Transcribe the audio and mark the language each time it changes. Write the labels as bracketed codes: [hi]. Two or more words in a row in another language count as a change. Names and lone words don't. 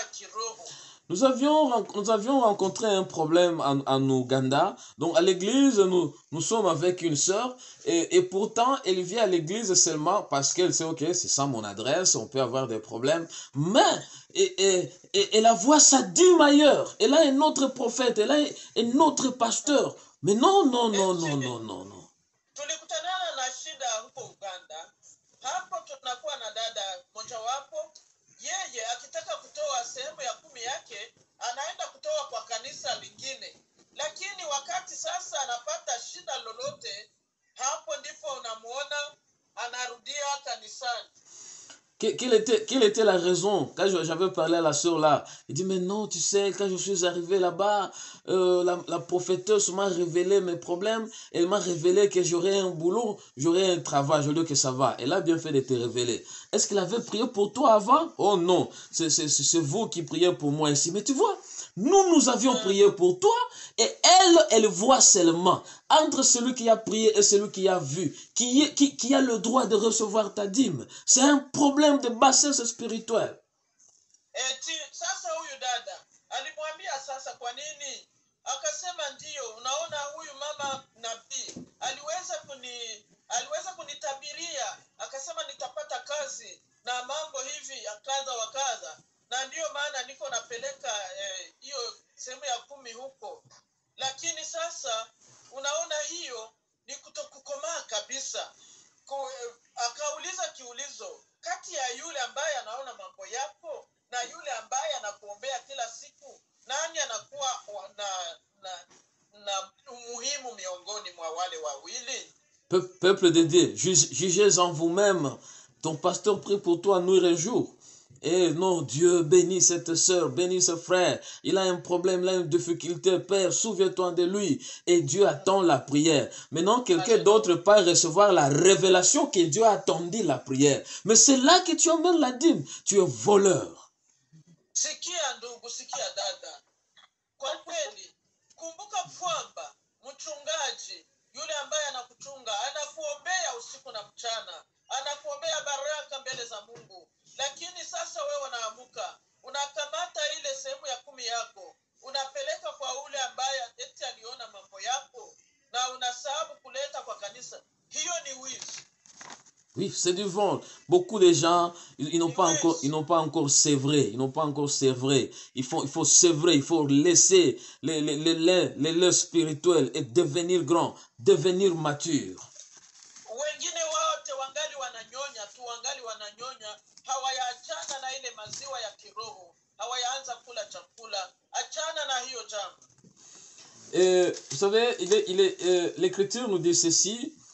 [sw] kiroho. [fr] Nous avions rencontré un problème en Ouganda. Donc à l'église, nous sommes avec une sœur et pourtant elle vient à l'église seulement parce qu'elle sait, ok, c'est ça mon adresse, on peut avoir des problèmes. Mais elle voit sa dîme ailleurs. Elle a un autre prophète, elle a un autre pasteur. Mais non, non, non, non, non, non, non. [sw] Tulikutanana na shida huko Uganda. Hapo tunakuwa na dada mojawapo, yeye akitaka kutoa sehemu ya 10 yake anaenda kutoa kwa kanisa lingine, lakini wakati sasa anapata shida lolote, hapo ndipo unamuona anarudia kanisani. [fr] Quelle était la raison? Quand j'avais parlé à la sœur là, il dit, mais non, tu sais, quand je suis arrivé là-bas, la prophéteuse m'a révélé mes problèmes, elle m'a révélé que j'aurais un boulot, j'aurais un travail, je dis que ça va. Elle a bien fait de te révéler. Est-ce qu'elle avait prié pour toi avant? Oh non, c'est vous qui priez pour moi ici. Mais tu vois, nous avions prié pour toi et elle voit seulement entre celui qui a prié et celui qui a vu, qui a le droit de recevoir ta dîme. C'est un problème de bassesse spirituelle. [sw] Eti sasa huyu dada alimwambia sasa kwa nini? Akasema ndio, unaona huyu mama nabii aliweza kunitabiria, akasema nitapata kazi na mambo hivi ya kadha wa kadha, na ndio maana niko napeleka hiyo sehemu ya 10 huko. Lakini sasa unaona hiyo ni kutokukomaa kabisa. Akauliza kiulizo, kati ya yule ambaye anaona mambo yako na yule ambaye anakuombea kila siku, nani anakuwa na umuhimu miongoni mwa wale wawili? [fr] Peuple de Dieu, jugez en vous-même. Ton pasteur prie pour toi nuit et jour. Et non, Dieu bénit cette sœur, bénit ce frère. Il a un problème, il a une difficulté. Père, souviens-toi de lui. Et Dieu attend la prière. Maintenant, quelqu'un d'autre peut recevoir la révélation que Dieu a attendu la prière. Mais c'est là que tu emmènes la dîme. Tu es voleur. [sw] Sikia ndugu, sikia dada. Kwa kweli, kumbuka kwamba mchungaji yule ambaye anakuchunga anakuombea usiku na mchana, anakuombea baraka mbele za Mungu. Lakini sasa wewe unaamuka, unakamata ile sehemu ya 10 yako, unapeleka kwa ule ambaye eti aliona mambo yako, na unasahabu kuleta kwa kanisa. Hiyo ni wizi. [fr] Oui, c'est du vol. Beaucoup de gens, ils n'ont pas encore sévré. Ils n'ont pas encore sévré. Il faut sévrer, il faut laisser les leurs spirituels et devenir grand, devenir mature. [sw] Wengine wote wangali wananyonya tu, wangali wananyonya, hawayaachana na ile maziwa ya kiroho, hawayaanza kula chakula. Achana na hiyo jambo. [fr] Vous savez, l'écriture nous dit ceci.